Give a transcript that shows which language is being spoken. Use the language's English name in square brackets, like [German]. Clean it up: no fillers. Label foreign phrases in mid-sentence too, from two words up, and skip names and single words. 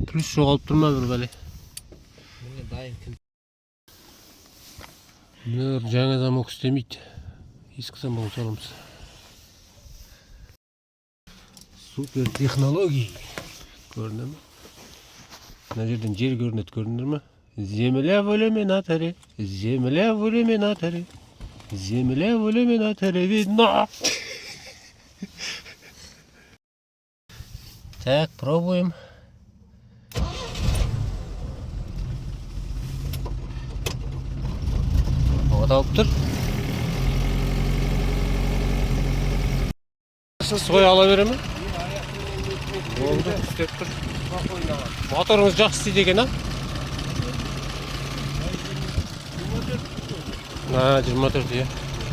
[Kazakh] Плюс жоғалып тұрма бір бәле. Мына жаңа замок істемейді. Ескі замок саламыз. Супер технология. Көрінді ме? Мына жерден жер көрінеді, көріндір ме? [Russian] Земля в иллюминаторе, земля в иллюминаторе, земля в иллюминаторе видно. Так, пробуем. [Kazakh] Вот алып тұр. Сой ала бере ме? Болды, істеп тұр. Моторыңыз жақсы істейді екен, а? 24 иә.